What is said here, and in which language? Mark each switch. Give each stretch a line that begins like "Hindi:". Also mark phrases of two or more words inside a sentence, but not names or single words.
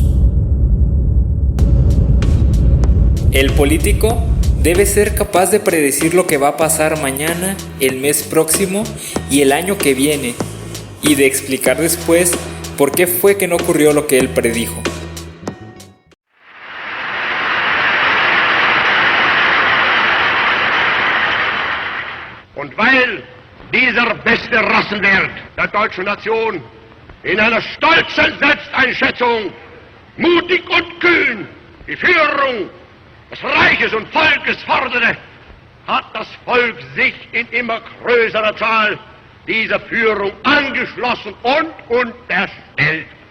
Spanish: El político debe ser capaz de predecir lo que va a pasar mañana, el mes próximo y el año que viene, y de explicar después por qué fue que no ocurrió lo que él predijo.
German: Und weil dieser beste Rassenwert der deutschen Nation in einer stolzen Selbsteinschätzung, mutig und kühn die Führung des Reiches und Volkes forderte, hat das Volk sich in immer größerer Zahl dieser Führung angeschlossen und unterstellt.